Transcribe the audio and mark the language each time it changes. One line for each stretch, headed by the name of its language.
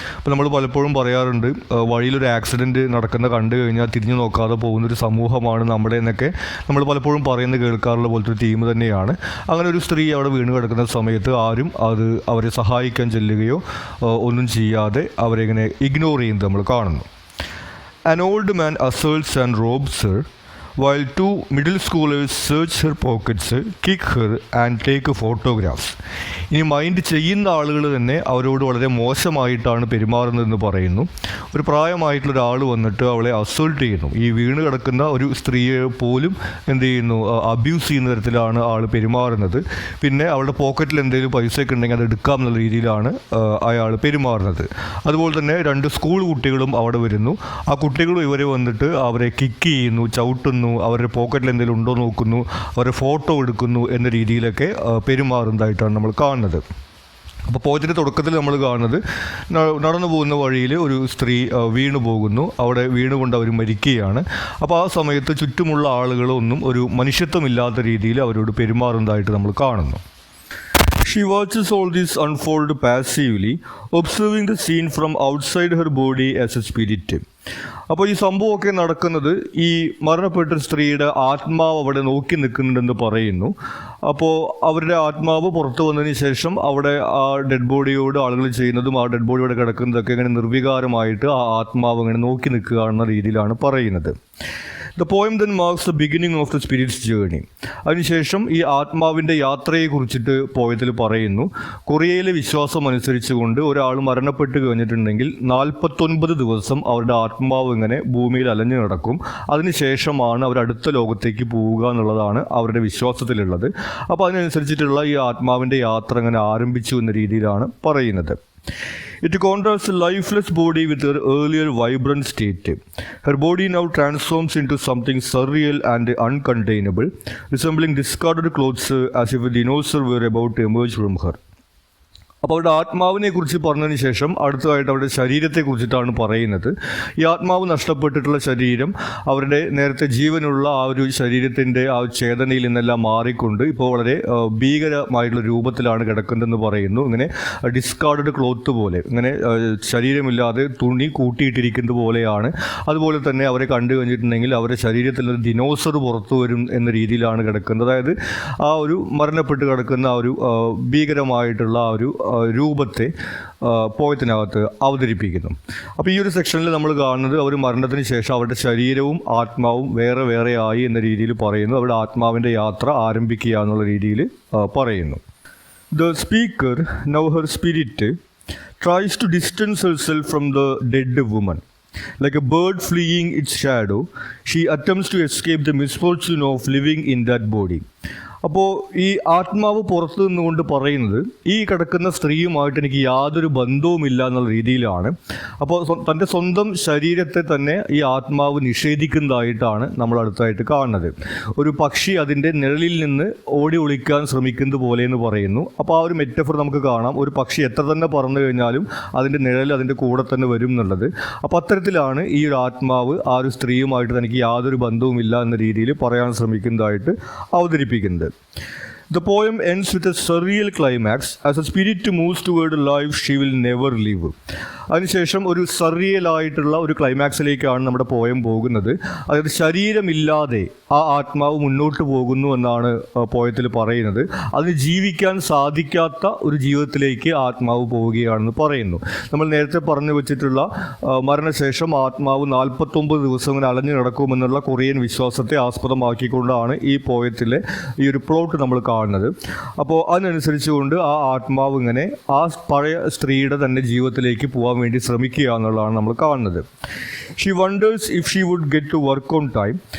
Malayalam: അപ്പോൾ നമ്മൾ പലപ്പോഴും പറയാറുണ്ട്, വഴിയിലൊരു ആക്സിഡൻറ്റ് നടക്കുന്ന കണ്ടു കഴിഞ്ഞാൽ തിരിഞ്ഞു നോക്കാതെ പോകുന്നൊരു സമൂഹമാണ് നമ്മുടെ എന്നൊക്കെ നമ്മൾ പലപ്പോഴും പറയുന്നത് കേൾക്കാറുള്ള പോലത്തെ ഒരു തീം തന്നെയാണ്. അങ്ങനെ ഒരു സ്ത്രീ അവിടെ വീണ് കിടക്കുന്ന സമയത്ത് ആരും അവരെ സഹായിക്കാൻ ചെല്ലുകയോ ഒന്നും ചെയ്യാതെ അവരെങ്ങനെ ഇഗ്നോർ ചെയ്യുന്നത് നമ്മൾ കാണുന്നു.
English: An old man assaults and robs her, while two middle schoolers search her pockets, kick her and take photographs.
Malayalam: ഇനി മൈൻഡ് ചെയ്യുന്ന ആളുകൾ തന്നെ അവരോട് വളരെ മോശമായിട്ടാണ് പെരുമാറുന്നതെന്ന് പറയുന്നു. ഒരു പ്രായമായിട്ടുള്ള ഒരാൾ വന്നിട്ട് അവളെ അസോൾട്ട് ചെയ്യുന്നു. ഈ വീണ് കിടക്കുന്ന ഒരു സ്ത്രീയെ പോലും എന്ത് ചെയ്യുന്നു, അബ്യൂസ് ചെയ്യുന്ന തരത്തിലാണ് ആൾ പെരുമാറുന്നത്. പിന്നെ അവളുടെ പോക്കറ്റിൽ എന്തെങ്കിലും പൈസയൊക്കെ ഉണ്ടെങ്കിൽ അത് എടുക്കാം എന്നുള്ള രീതിയിലാണ് അയാൾ പെരുമാറുന്നത്. അതുപോലെ തന്നെ രണ്ട് സ്കൂൾ കുട്ടികളും അവിടെ വരുന്നു. ആ കുട്ടികളും ഇവരെ വന്നിട്ട് അവരെ കിക്ക് ചെയ്യുന്നു, ചവിട്ടുന്നു, അവരുടെ പോക്കറ്റിൽ എന്തെങ്കിലും ഉണ്ടോ നോക്കുന്നു, അവരെ ഫോട്ടോ എടുക്കുന്നു എന്ന രീതിയിലൊക്കെ പെരുമാറുന്നതായിട്ടാണ് നമ്മൾ കാണുന്നത്. അപ്പോൾ പോയത്തിൻ്റെ തുടക്കത്തിൽ നമ്മൾ കാണുന്നത് നടന്നു പോകുന്ന വഴിയിൽ ഒരു സ്ത്രീ വീണു പോകുന്നു. അവിടെ വീണുകൊണ്ട് അവർ മരിക്കുകയാണ്. അപ്പോൾ ആ സമയത്ത് ചുറ്റുമുള്ള ആളുകളൊന്നും ഒരു മനുഷ്യത്വമില്ലാത്ത രീതിയിൽ അവരോട് പെരുമാറുന്നതായിട്ട് നമ്മൾ കാണുന്നു.
English: She watches all this unfold passively, observing the scene from outside her body as a spirit.
Malayalam: അപ്പോൾ ഈ സംഭവമൊക്കെ നടക്കുന്നത് ഈ മരണപ്പെട്ട സ്ത്രീയുടെ ആത്മാവ് അവിടെ നോക്കി നിൽക്കുന്നുണ്ടെന്ന് പറയുന്നു. അപ്പോൾ അവരുടെ ആത്മാവ് പുറത്തു വന്നതിന് ശേഷം അവിടെ ആ ഡെഡ് ബോഡിയോട് ആളുകൾ ചെയ്യുന്നതും ആ ഡെഡ് ബോഡിയോടെ കിടക്കുന്നതൊക്കെ ഇങ്ങനെ നിർവികാരമായിട്ട് ആ ആത്മാവ് ഇങ്ങനെ നോക്കി നിൽക്കുക എന്ന രീതിയിലാണ് പറയുന്നത്.
English: The poem then marks the beginning of the spirit's journey.
Malayalam: അതിനുശേഷം ഈ ആത്മാവിൻ്റെ യാത്രയെക്കുറിച്ചിട്ട് പോയത്തിൽ പറയുന്നു. കൊറിയയിലെ വിശ്വാസം അനുസരിച്ചുകൊണ്ട് ഒരാൾ മരണപ്പെട്ട് കഴിഞ്ഞിട്ടുണ്ടെങ്കിൽ 49 ദിവസം അവരുടെ ആത്മാവ് ഇങ്ങനെ ഭൂമിയിൽ അലഞ്ഞു നടക്കും. അതിനുശേഷമാണ് അവർ അടുത്ത ലോകത്തേക്ക് പോവുക എന്നുള്ളതാണ് അവരുടെ വിശ്വാസത്തിലുള്ളത്. അപ്പോൾ അതിനനുസരിച്ചിട്ടുള്ള ഈ ആത്മാവിൻ്റെ യാത്ര ഇങ്ങനെ ആരംഭിച്ചു എന്ന രീതിയിലാണ് പറയുന്നത്.
English: It contrasts a lifeless body with her earlier vibrant state. Her body now transforms into something surreal and uncontainable, resembling discarded clothes as if a dinosaur were about to emerge from her.
Malayalam: അപ്പോൾ അവരുടെ ആത്മാവിനെ കുറിച്ച് പറഞ്ഞതിന് ശേഷം അടുത്തതായിട്ട് അവരുടെ ശരീരത്തെക്കുറിച്ചിട്ടാണ് പറയുന്നത്. ഈ ആത്മാവ് നഷ്ടപ്പെട്ടിട്ടുള്ള ശരീരം അവരുടെ നേരത്തെ ജീവനുള്ള ആ ഒരു ശരീരത്തിൻ്റെ ആ ചേതനയിൽ നിന്നെല്ലാം മാറിക്കൊണ്ട് ഇപ്പോൾ വളരെ ഭീകരമായിട്ടുള്ള രൂപത്തിലാണ് കിടക്കുന്നതെന്ന് പറയുന്നു. ഇങ്ങനെ ഡിസ്കാർഡഡ് ക്ലോത്ത് പോലെ, ഇങ്ങനെ ശരീരമില്ലാതെ തുണി കൂട്ടിയിട്ടിരിക്കുന്നത് പോലെയാണ്. അതുപോലെ തന്നെ അവരെ കണ്ടു കഴിഞ്ഞിട്ടുണ്ടെങ്കിൽ അവരുടെ ശരീരത്തിൽ നിന്ന് ദിനോസർ പുറത്തു വരും എന്ന രീതിയിലാണ് കിടക്കുന്നത്. അതായത് ആ ഒരു മരണപ്പെട്ട് കിടക്കുന്ന ആ ഒരു ഭീകരമായിട്ടുള്ള ആ ഒരു രൂപത്തെ പോയത്തിനകത്ത് അവതരിപ്പിക്കുന്നു. അപ്പോൾ ഈ ഒരു സെക്ഷനിൽ നമ്മൾ കാണുന്നത് അവർ മരണത്തിന് ശേഷം അവരുടെ ശരീരവും ആത്മാവും വേറെ വേറെ ആയി എന്ന രീതിയിൽ പറയുന്നു. അവരുടെ ആത്മാവിൻ്റെ യാത്ര ആരംഭിക്കുക എന്നുള്ള രീതിയിൽ പറയുന്നു.
English: The speaker, now her spirit, tries to distance herself from the dead woman. Like a bird fleeing its shadow, she attempts to escape the misfortune of living in that body.
Malayalam: അപ്പോൾ ഈ ആത്മാവ് പുറത്തു നിന്നുകൊണ്ട് പറയുന്നത് ഈ കിടക്കുന്ന സ്ത്രീയുമായിട്ട് എനിക്ക് യാതൊരു ബന്ധവുമില്ല എന്നുള്ള രീതിയിലാണ്. അപ്പോൾ തൻ്റെ സ്വന്തം ശരീരത്തെ തന്നെ ഈ ആത്മാവ് നിഷേധിക്കുന്നതായിട്ടാണ് നമ്മൾ അടുത്തായിട്ട് കാണുന്നത്. ഒരു പക്ഷി അതിൻ്റെ നിഴലിൽ നിന്ന് ഓടി ഒളിക്കാൻ ശ്രമിക്കുന്നത് പോലെ എന്ന് പറയുന്നു. അപ്പോൾ ആ ഒരു മെറ്റഫർ നമുക്ക് കാണാം. ഒരു പക്ഷി എത്ര തന്നെ പറന്നു കഴിഞ്ഞാലും അതിൻ്റെ നിഴൽ അതിൻ്റെ കൂടെ തന്നെ വരും എന്നുള്ളത്. അപ്പോൾ അത്തരത്തിലാണ് ഈ ഒരു ആത്മാവ് ആ ഒരു സ്ത്രീയുമായിട്ട് തനിക്ക് യാതൊരു ബന്ധവുമില്ല എന്ന രീതിയിൽ പറയാൻ ശ്രമിക്കുന്നതായിട്ട് അവതരിപ്പിക്കുന്നത്.
English: The poem ends with a surreal climax. As a spirit moves toward a life she will never live.
Malayalam: അതിനുശേഷം ഒരു സർറിയലായിട്ടുള്ള ഒരു ക്ലൈമാക്സിലേക്കാണ് നമ്മുടെ പോയം പോകുന്നത്. അതായത് ശരീരമില്ലാതെ ആ ആത്മാവ് മുന്നോട്ട് പോകുന്നു എന്നാണ് പോയത്തിൽ പറയുന്നത്. അതിന് ജീവിക്കാൻ സാധിക്കാത്ത ഒരു ജീവിതത്തിലേക്ക് ആത്മാവ് പോവുകയാണെന്ന് പറയുന്നു. നമ്മൾ നേരത്തെ പറഞ്ഞു വെച്ചിട്ടുള്ള മരണശേഷം ആത്മാവ് 49 ദിവസം ഇങ്ങനെ അലഞ്ഞു നടക്കുമെന്നുള്ള കൊറിയൻ വിശ്വാസത്തെ ആസ്പദമാക്കിക്കൊണ്ടാണ് ഈ പോയത്തിലെ ഈ ഒരു പ്ലോട്ട് നമ്മൾ കാണുന്നത്. അപ്പോൾ അതിനനുസരിച്ചുകൊണ്ട് ആ ആത്മാവ് ഇങ്ങനെ ആ പഴയ സ്ത്രീയുടെ തന്നെ ജീവിതത്തിലേക്ക് പോകാൻ വേണ്ടി ശ്രമിക്കുക എന്നുള്ളതാണ് നമ്മൾ കാണുന്നത്.
English: She wonders if she would get to work on time.